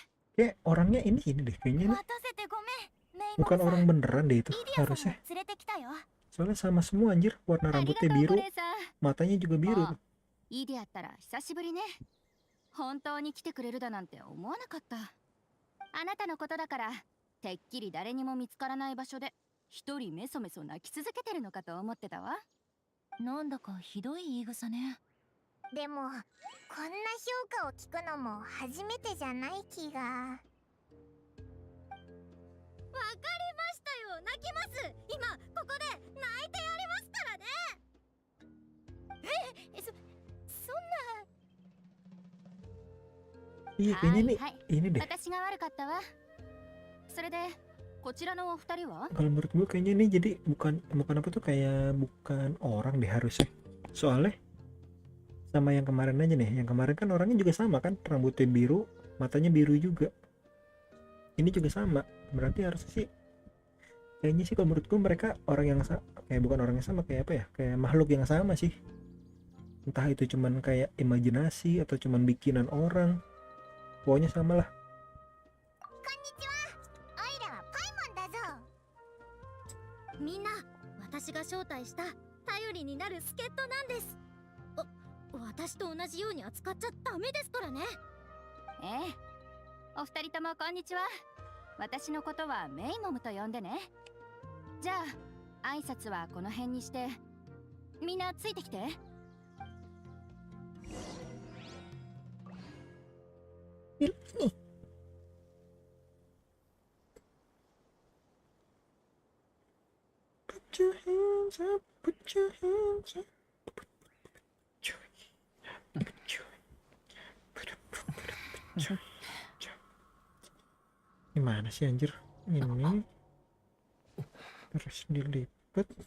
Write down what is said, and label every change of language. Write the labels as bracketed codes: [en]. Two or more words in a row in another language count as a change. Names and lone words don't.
[id] Kayak orangnya ini deh kayaknya nih. [ja] 待たせてごめん。メイモ [id] Bukan [ja] さん、 [id] orang beneran deh itu [ja] リディアさんも [id] harusnya. [ja] 連れてきたよ。 [id] Soalnya sama semua anjir, warna [ja] ありがと [id] rambutnya [ja] う、 [id] biru, [ja] お姉さん。 [id] matanya juga biru. [ja] あ、イディアったら久しぶりね。本当に来てくれるだなんて思わなかった。あなたのことだから、てっきり誰にも見つからない場所で一人メソメソ泣き続けてるのかと思ってたわ。なんだかひどい言い草ね。でもこんな評価を聞くのも初めてじゃない気が。わかりましたよ、泣きます。今ここで泣いてやりますからね。そんな。 [id] Iya kayaknya nih, [ja] はい、 [id] ini deh. [ja] 私が悪かったわ。それでこちらのお二人は？ [id] Kalau menurut gue kayaknya ini jadi bukan apa tuh, kayak bukan orang deh harusnya. Soalnya sama yang kemarin aja nih. Yang kemarin kan orangnya juga sama kan, rambutnya biru, matanya biru juga. Ini juga sama. Berarti harusnya sih, kayaknya sih kalau menurut gue mereka orang yang kayak bukan orang yang sama, kayak apa ya? Kayak makhluk yang sama sih. Entah itu cuman kayak imajinasi atau cuman bikinan orang. Pokoknya sama lah. [ja] みんな、私が招待した頼りになる助っ人なんです。私と同じように扱っちゃダメですからね。ええ、お二人ともこんにちは。私のことはメイモムと呼んでね。じゃあ挨拶はこの辺にして、みんなついてきて。 [en] Put your hands up, put your hands up. [id] Gimana sih anjir? Ini terus dilipat.